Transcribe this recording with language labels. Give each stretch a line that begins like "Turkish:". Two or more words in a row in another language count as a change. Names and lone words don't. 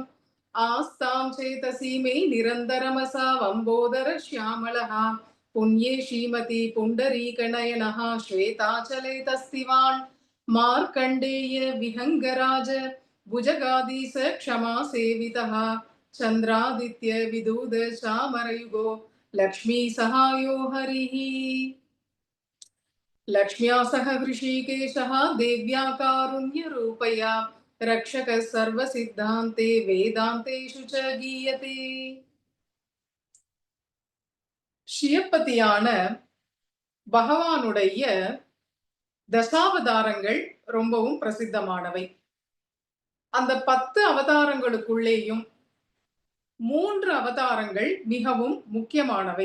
Sanskrit: आस्तां चेतसि मे निरन्तरमसा वम्बोदर श्यामलः पुण्ये श्रीमती पुण्डरीकनयनः श्वेताचले तस्तिवान् मार्कण्डेय विहङ्गराज भुजगादीश क्षमा सेवितः चन्द्रादित्य विदूद चामरयुगो लक्ष्मी सहायो हरिः। लक्ष्म्या सह हृषीकेशः देव्या कारुण्यरूपया रक्षकः सर्वसिद्धान्ते वेदान्तेषु च गीयते।
Tamil: ஸ்ரீயப்பதியான பகவானுடைய தசாவதாரங்கள் ரொம்பவும் பிரசித்தமானவை. அந்த 10 அவதாரங்களுக்குள்ளேயும் 3 அவதாரங்கள் மிகவும் முக்கியமானவை.